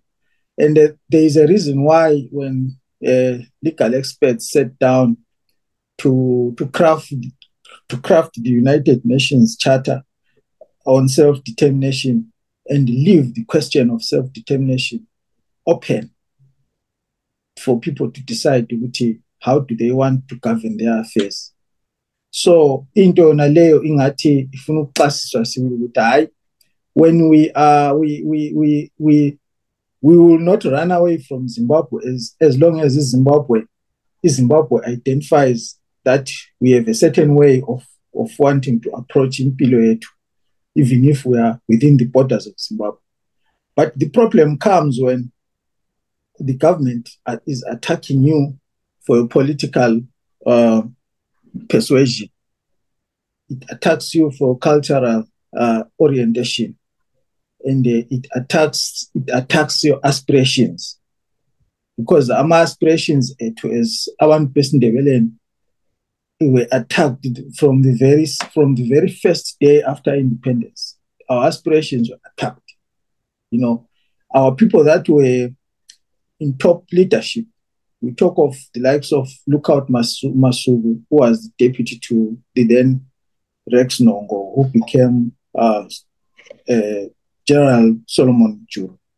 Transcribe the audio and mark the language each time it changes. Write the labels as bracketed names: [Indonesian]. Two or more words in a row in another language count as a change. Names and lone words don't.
[English] And there is a reason why when legal experts sat down to craft the United Nations Charter on self-determination and leave the question of self-determination open for people to decide how do they want to govern their affairs. [North Ndebele] So into naleyo ingathi ifuna ukuxasiswa sibili ukuthi hayi, [English] when we will not run away from Zimbabwe as long as Zimbabwe identifies that we have a certain way of wanting to approach [North Ndebele] impilo yethu, [English] even if we are within the borders of Zimbabwe. But the problem comes when the government is attacking you for your political persuasion. It attacks you for cultural orientation. And it attacks your aspirations, because our aspirations as [North Ndebele] abantu besiNdebeleni [English] were attacked from the very first day after independence. Our aspirations were attacked. You know, our people that were in top leadership. We talk of the likes of Lookout Masugu, who was the deputy to the then Rex Nongo, who became General Solomon Juru.